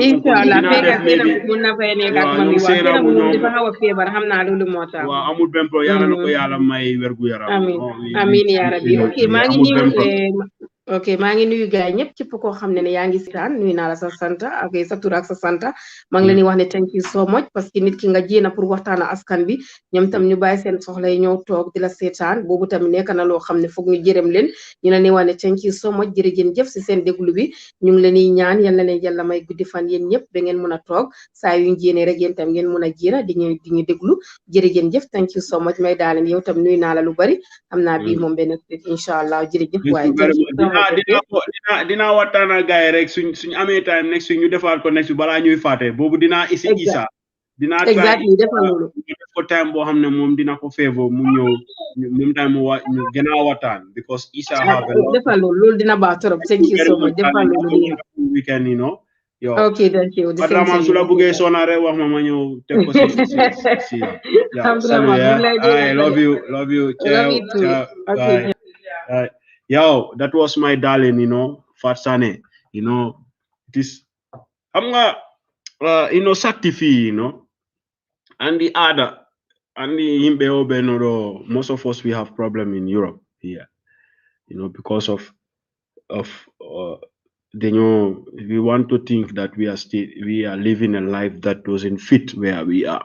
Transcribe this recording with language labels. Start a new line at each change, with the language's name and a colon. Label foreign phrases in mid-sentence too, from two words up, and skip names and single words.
Wolof: inshallah fekk mun na fay nekk ak man waaw dafa xaw a feebar xam naa loolu moo tax waaw amul benn problème yàlla na ko yàlla may wergu yaram
Arabic: آمين يا ربي
Wolof: ok maa ngi nuyu gaay ñëpp képp koo xam ne yaa ngi sitaan nuyu naa la sa sant ak sa tur ak sa sant maa ngi leen di wax ne
English: thank you so much
French: parce que
Wolof: nit ki nga jéena pour waxtaan askan bi ñoom tam ñu bàyyi seen soxla yi ñëw toog di la seetaan boobu tamit nekk na loo xam ne foog ñu jërëm leen ñu leen di wax ne
English: thank you so much
Wolof: jërëjëf jëf si seen déglu bi ñu ngi leen di ñaan yal na leen yàlla may guddi fan yéen ñëpp ba ngeen mun a toog saa yu ñu jéene rek yéen tam ngeen mun a jéena di ñu déglu jërëjëf jëf
English: thank you so much
Wolof: may daaleen yow tam nuyu naa la lu bari xam naa bii moom benn
Arabic: إن شاء الله
Wolof: jërëjëf waaye dinaa waxtaan ak gars yi rek suñ amee time
English: next week
Wolof: ñu defaat ko
English: next week
Wolof: balaa ñuy fàtte boobu dinaa isi Isa dinaa exactly defal loolu ñu def ko time boo xam ne moom dina ko favor mu ñëw moom time ñu gën a waxtaan because Isa defal loolu dina baax trop
English: thank you so much
Wolof: defal loolu
English: weekend ok thank you
Wolof: Abdourahmane su la buggee sona rek wax ma ñëw teg ko si
English: I love you ciao bye Yo, that was my darling, Fatsane, it is, sakti fi, and the other, and the Himbe most of us, we have problem in Europe here, because of we want to think that we are living a life that doesn't fit where we are.